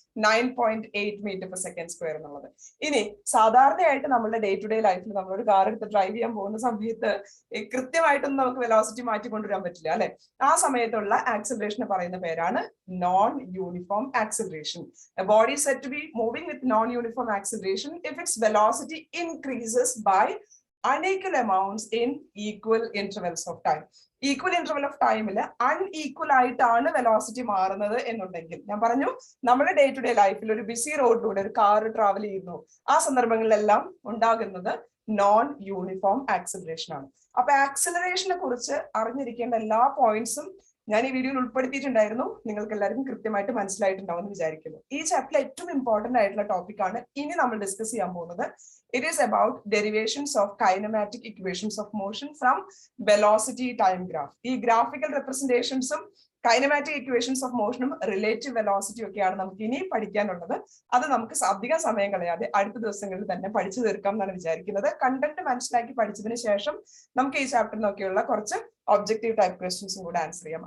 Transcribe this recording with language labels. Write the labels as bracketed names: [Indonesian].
[Malayalam] 9.8 metre per second square എന്നുള്ളത്. ഇനി സാധാരണയായിട്ട് നമ്മുടെ ഡേ ടു ഡേ ലൈഫിൽ നമ്മളൊരു കാർ എടുത്ത് ഡ്രൈവ് ചെയ്യാൻ പോകുന്ന സമയത്ത് കൃത്യമായിട്ടൊന്നും നമുക്ക് വെലോസിറ്റി മാറ്റി കൊണ്ടുവരാൻ പറ്റില്ല അല്ലെ? ആ സമയത്തുള്ള ആക്സലറേഷന് പറയുന്ന പേരാണ് non uniform acceleration. [English] A body is said to be moving with non-uniform acceleration if its velocity increases by unequal amounts in equal intervals of time. [Malayalam] Equal interval of ടൈമിൽ അൺഈക്വൽ ആയിട്ടാണ് വെലോസിറ്റി മാറുന്നത് എന്നുണ്ടെങ്കിൽ, ഞാൻ പറഞ്ഞു നമ്മുടെ ഡേ ടു ഡേ ലൈഫിൽ ഒരു BC റോഡിലൂടെ ഒരു കാർ ട്രാവൽ ചെയ്യുന്നു, ആ സന്ദർഭങ്ങളിലെല്ലാം ഉണ്ടാകുന്നത് നോൺ യൂണിഫോം ആക്സലറേഷൻ ആണ്. അപ്പൊ ആക്സലറേഷനെ കുറിച്ച് അറിഞ്ഞിരിക്കേണ്ട എല്ലാ പോയിന്റ്സും ഞാൻ ഈ വീഡിയോയിൽ ഉൾപ്പെടുത്തിയിട്ടുണ്ടായിരുന്നു. നിങ്ങൾക്ക് എല്ലാവർക്കും കൃത്യമായിട്ട് മനസ്സിലായിട്ടുണ്ടാവും എന്ന് വിചാരിക്കുന്നു. ഈ ചാപ്റ്ററിൽ ഏറ്റവും ഇമ്പോർട്ടന്റ് ആയിട്ടുള്ള ടോപ്പിക് ആണ് ഇനി നമ്മൾ ഡിസ്കസ് ചെയ്യാൻ പോകുന്നത്. [English] It is about derivations of kinematic equations of motion from velocity time graph. [Malayalam] ഈ graphical റെപ്രസെന്റേഷൻസും kinematic equations of മോഷനും relative velocity ഒക്കെയാണ് നമുക്ക് ഇനി പഠിക്കാനുള്ളത്. അത് നമുക്ക് അധികം സമയം കളയാതെ അടുത്ത ദിവസങ്ങളിൽ തന്നെ പഠിച്ചു തീർക്കാം എന്നാണ് വിചാരിക്കുന്നത്. കണ്ടന്റ് മനസ്സിലാക്കി പഠിച്ചതിന് ശേഷം നമുക്ക് ഈ ചാപ്റ്ററിനൊക്കെയുള്ള കുറച്ച് ഒബ്ജക്റ്റീവ് ടൈപ്പ് ക്വസ്റ്റ്യൻസും കൂടെ ആൻസർ ചെയ്യാം.